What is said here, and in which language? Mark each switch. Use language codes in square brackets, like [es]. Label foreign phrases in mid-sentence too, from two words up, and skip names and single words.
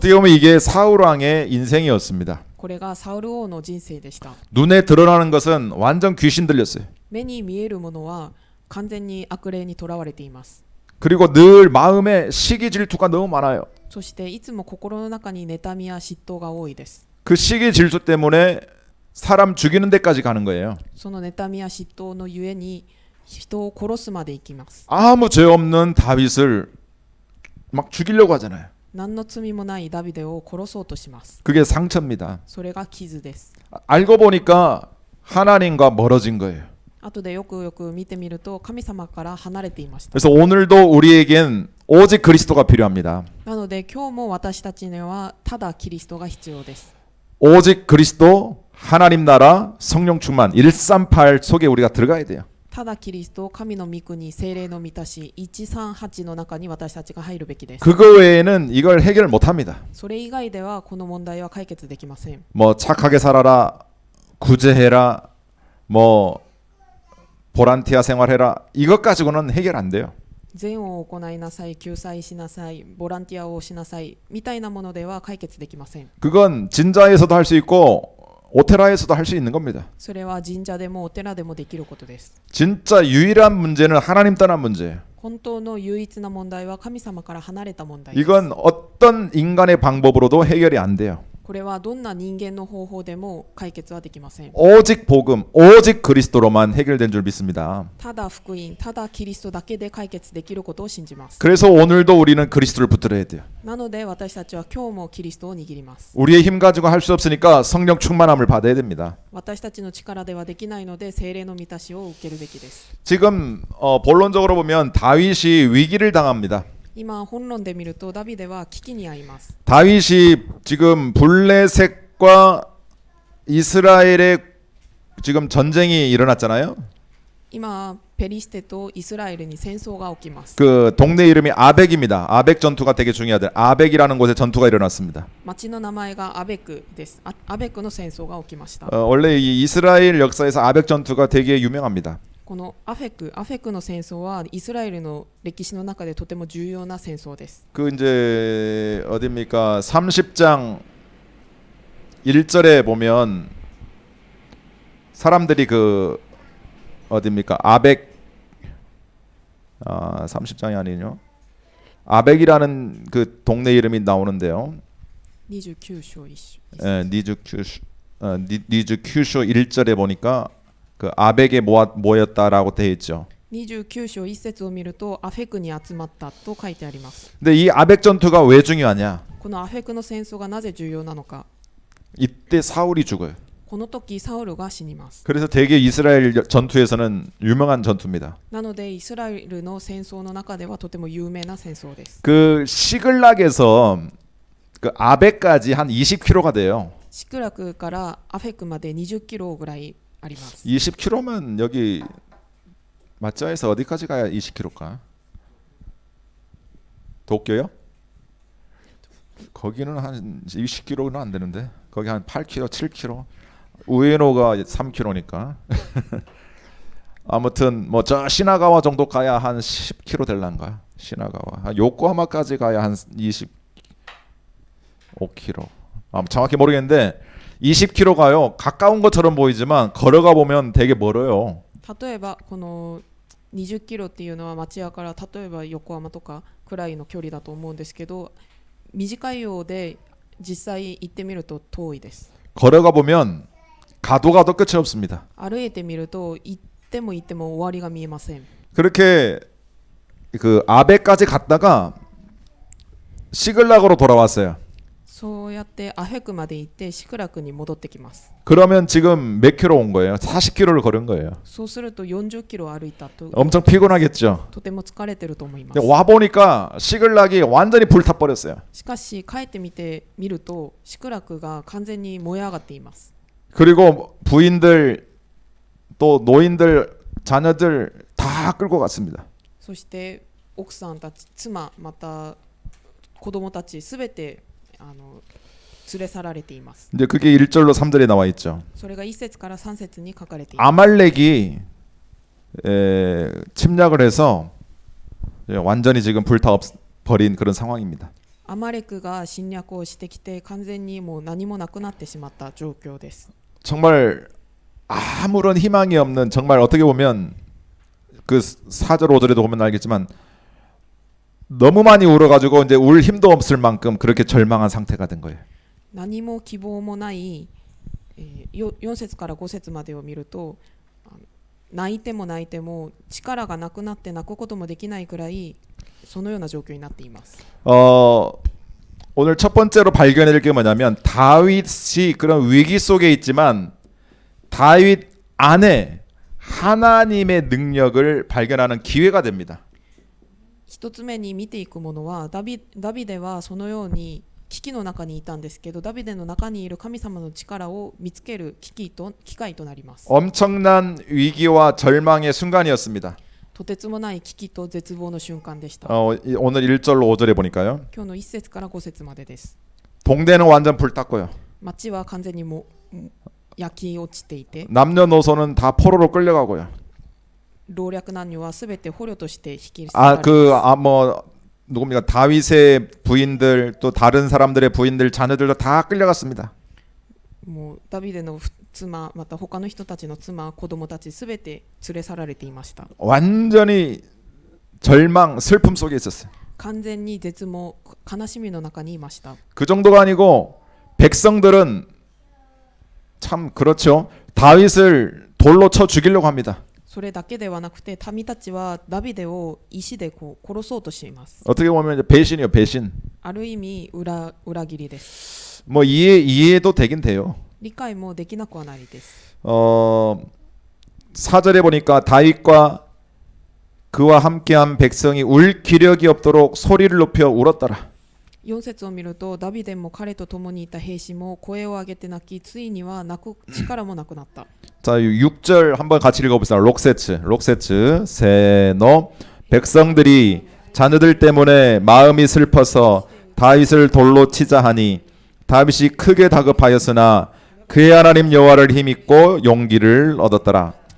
[ko] 어떻게 보면 이게 사울 왕의 인생이었습니다. [ja] これがサウル王の人生でした。 [ko] 눈에 드러나는 것은 완전 귀신 들렸어요. [ja] 目に見えるものは完全に悪霊にとらわれています。 [ko] 그리고 늘 마음에 시기 질투가 너무 많아요. [ja] そしていつも心の中に妬みや嫉妬が多いです。 [ko] 그 시기 질투 때문에 사람 죽이는 데까지 가는 거예요. [ja] その妬みや嫉妬のゆえに人を殺すまで行きます。 [ko] 아무 죄 없는 다윗을 막 죽이려고 하잖아요. [ja] 何の罪もないダビデを殺そうとします。 [ko] 그게 상처입니다. [ja] それが傷です。 [ko] 알고 보니까 하나님과 멀어진 거예요. [ja] 後でよくよく見てみると神様から離れていました。 [ko] 그래서 오늘도 우리에겐 오직 그리스도가 필요합니다. [ja] なので今日も私たちにはただキリストが必要です。 [ko] 오직 그리스도, 하나님 나라, 성령 충만 138 속에 우리가 들어가야 돼요. [ja] ただキリスト、神の御国、聖霊の満たし138の中に私たちが入るべきです。 [ko] 그거 외에는 이걸 해결 못합니다. [ja] それ以外ではこの問題は解決できません。 [ko] 뭐 착하게 살아라, 구제해라, 뭐 보란티아 생활해라 이것 가지고는 해결 안 돼요. [ja] 善を行いなさい、救済しなさい、ボランティアをしなさいみたいなものでは解決できません。 [ko] 그건 진자에서도 할 수 있고 오테라에서도 할 수 있는 겁니다. [ja] それは神社でもお寺でもできることです。 [ko] 진짜 유일한 문제는 하나님 떠난 문제예요. [ja] 本当の唯一な問題は神様から離れた問題です。 [ko] 이건 어떤 인간의 방법으로도 해결이 안 돼요. [ja] これはどんな人間の方法でも解決はできません。 [ko] 오직 복음, 오직 그리스도로만 해결된 줄 믿습니다. [ja] ただ福音、ただキリストだけで解決できることを信じます。 [ko] 그래서 오늘도 우리는 그리스도를 붙들어야 돼요. [ja] なので私たちは今日もキリストを握ります。 [ko] 우리의 힘 가지고 할 수 없으니까 성령 충만함을 받아야 됩니다. [ja] 私たちの力ではできないので聖霊の満たしを受けるべきです。 [ko] 지금 본론적으로 보면 다윗이 위기를 당합니다. [ja] 今本論で見るとダビデは危機に遭います。 [ko] 다윗이 지금 블레셋과 이스라엘의 지금 전쟁이 일어났잖아요. [ja] 今ペリシテとイスラエルに戦争が起きます。 [ko] 그 동네 이름이 아벡입니다. 아벡 전투가 되게 중요하대요. 아벡이라는 곳에 전투가 일어났습니다. [ja] 町の名前がアベクです。アベクの戦争が起きました。 [ko] 원래 이 이스라엘 역사에서 아벡 전투가 되게 유명합니다. [ja] このアフェクの戦争はイスラエルの歴史の中でとても重要な戦争です。 [ko] 그 이제 어딥니까? 30장 1절에 보면 사람들이 그 어딥니까? 아벡 30장이 아니죠. 아벡이라는 그 동네 이름이 나오는데요. [ja] 29 章1章 [ko] 예, [ja] 二十九章 [ko] 1절에 보니까 그 아벡에 모였다라고 되어 있죠. [ja] 29 章1節を見るとアフェクに集まったと書いてあります。 [ko] 근데 이 아벡 전투가 왜 중요하냐? [ja] このアフェクの戦争がなぜ重要なのか。 [ko] 이때 사울이 죽어요. [ja] この時サウルが死にます。 [ko] 그래서 되게 이스라엘 전투에서는 유명한 전투입니다. [ja] なのでイスラエルの戦争の中ではとても有名な戦争です。 [ko] 그 시글락에서 그 아벡까지 한 20km가 돼요. [ja] シクラクからアフェクまで20キロぐらいあります。 [ko] 20km면 여기 마짜에서 어디까지 가야 20km일까? 도쿄요? 거기는 한 20km는 안 되는데 거기 한 8km, 7km. 우에노가 3km니까. 아무튼 뭐 저 시나가와 정도 가야 한 10km 될란가? 시나가와. 요코하마까지 가야 한 25km. 정확히 모르겠는데 20km가요. 가까운 것처럼 보이지만 걸어가 보면 되게 멀어요. [ja] 例えばこの20キロっていうのは町屋から例えば横浜とかくらいの距離だと思うんですけど、短いようで実際行ってみると遠いです。 [ko] 걸어가 보면 가도 끝이 없습니다. [ja] 歩いてみると行っても行っても終わりが見えません。 [ko] 그렇게 그 아베까지 갔다가 시글락으로 돌아왔어요. [ja] そうやってアヘクまで行ってシクラクに戻ってきます。 [ko] 그러면 지금 몇 킬로 온 거예요? 40km를 걸은 거예요. [ja] そうすると40キロ歩いたと [ko] 엄청 피곤하겠죠. [ja] とても疲れてると思います。 [ko] 근데 와 보니까 시글락이 완전히 불타 버렸어요. [ja] しかし帰ってみてみるとシクラクが完全に燃え上がっています。 [ko] 그리고 부인들 또 노인들 자녀들 다 끌고 갔습니다. [ja] そして奥さんたち、妻、また子供たちすべて連れ去られています。 [ko] 이제 그게 1절로 3절에 나와 있죠. [ja] それが1節から3節に書かれています。 [ko] 아말렉이 침략을 해서 완전히 지금 불타 버린 그런 상황입니다. [ja] アマレクが侵略をしてきて完全にもう何もなくなってしまった状況です。 [ko] 정말 아무런 희망이 없는, 정말 어떻게 보면 그 4절 5절에도 보면 알겠지만 너무 많이 울어가지고 이제 울 힘도 없을 만큼 그렇게 절망한 상태가 된 거예요. [ja] 何も希望もない、4節から5節までを見ると泣いても泣いても力がなくなって泣くこともできないくらいそのような状況になっています。 [ko] 오늘 첫 번째로 발견할 게 뭐냐면 다윗이 그런 위기 속에 있지만 다윗 안에 하나님의 능력을 발견하는 기회가 됩니다. [ja] 一つ目に見ていくものはダビデはそのように危機の中にいたんですけど、ダビデの中にいる神様の力を見つける機会となります。 [ko] 엄청난 위기와 절망의 순간이었습니다. [ja] とてつもない危機と絶望の瞬間でした。 [ko] 오늘 1절로 5절에 보니까요. [ja] 今日の1節から5節までです。 [ko] 동대는 완전 불탔고요. [ja] 町は完全にも焼き落ちていて、 [ko] 남녀노소는 다 포로로 끌려가고요. [ja] 老若男女はすべて捕虜として引き去られます。 [ko] 누굽니까? 다윗의 부인들 또 다른 사람들의 부인들 자녀들도 다 끌려갔습니다. [ja] もうダビデの妻、また他の人たちの妻、子供たちすべて連れ去られていました。 [ko] 완전히 절망, 슬픔 속에 있었어요. [ja] 完全に絶望、悲しみの中にいました。 [ko] 그 정도가 아니고 백성들은 참 그렇죠. 다윗을 돌로 쳐 죽이려고 합니다. [ja] それだけではなくて民たちはダビデを石でこう殺そうとしています。 [ko] 어떻게 보면 이제 배신이요, 배신. [ja] ある意味裏切りです。 [ko] 뭐 이해도 되긴 돼요. [ja] 理解もできなくはないです。 [ko] 4절에 보니까 다윗과 그와 함께한 백성이 울 기력이 없도록 소리를 높여 울었더라. [ja] 4 節を見るとダビデも彼と共にいた兵士も声を上げて泣き、ついには泣く力もなくなった。 [ko] 자, 6절 한번 같이 읽어봅시다. [ja] 六節 せーの. [ko] 백성들이 자녀들 때문에 마음이 슬퍼서 다윗을 돌로 치자 하니 다윗이 크게 다급하였으나 그의 하나님 여호와를 힘입고 용기를 얻었더라.